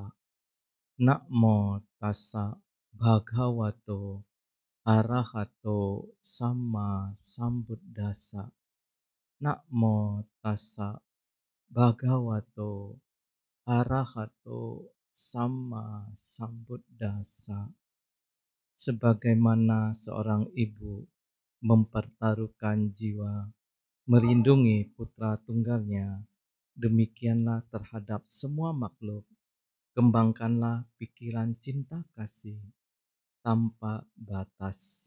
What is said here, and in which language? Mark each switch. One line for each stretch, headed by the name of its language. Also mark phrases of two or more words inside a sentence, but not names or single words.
Pali: Namo tassa bhagavato arahato sama sambuddhassa. Namo tassa bhagavato arahato sama sambuddhassa.
Indonesian: Sebagaimana seorang ibu mempertaruhkan jiwa melindungi putra tunggalnya, demikianlah terhadap semua makhluk, kembangkanlah pikiran cinta kasih tanpa batas.